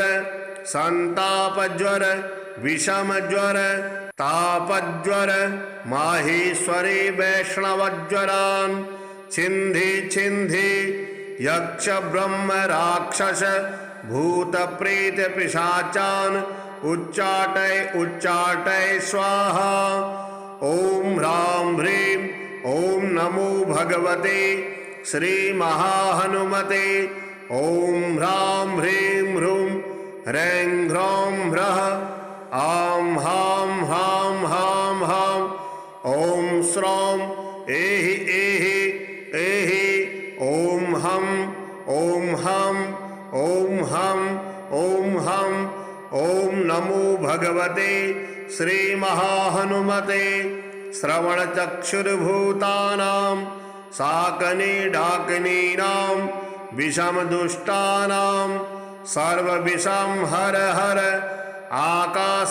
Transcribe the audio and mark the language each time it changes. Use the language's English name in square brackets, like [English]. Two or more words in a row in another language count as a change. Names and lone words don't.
[Sanskrit] संताप ज्वर विषम ज्वर तापज्वर माहेश्वरी वैष्णवज्वरान् छिन्धि छिन्धि यक्ष ब्रह्म राक्षस भूत प्रेत पिशाचान् उच्चाटय उच्चाटय स्वाहा ओम ह्रां ह्रीं ओम नमो भगवते श्री महाहनुमते ओम ह्रां ह्रीं ह्रूं ह्रैं ह्रौं ह्रः आं हां हां हां हां ओम श्रौं एहि एहि एहि ओम हं ओम हं ओम हं ओम हं ओम नमो भगवते श्री महाहनुमते श्रवण चक्षुर्भूतानां साकनी डाकिनीनां विषम दुष्टानां सर्व विषम हर हर आकाश